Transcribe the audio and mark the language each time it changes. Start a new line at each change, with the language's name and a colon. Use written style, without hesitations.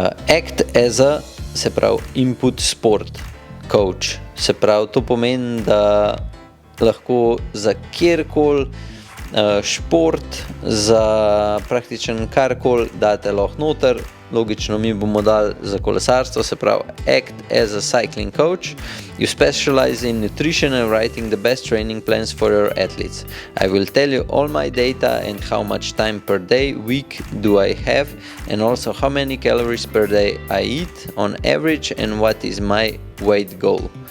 English: Act as a,
Slovenian: se pravi,
English: input sport coach.
Slovenian: Se pravi, to pomeni, da lahko za kjerkoli šport, za praktično karkoli date lahko noter, logično mi bomo dali za kolesarstvo, se pravi
English: act as a cycling coach. You specialize in nutrition and writing the best training plans for your athletes. I will tell you all my data and how much time per day, week do I have, and also how many calories per day I eat on average and what is my weight goal.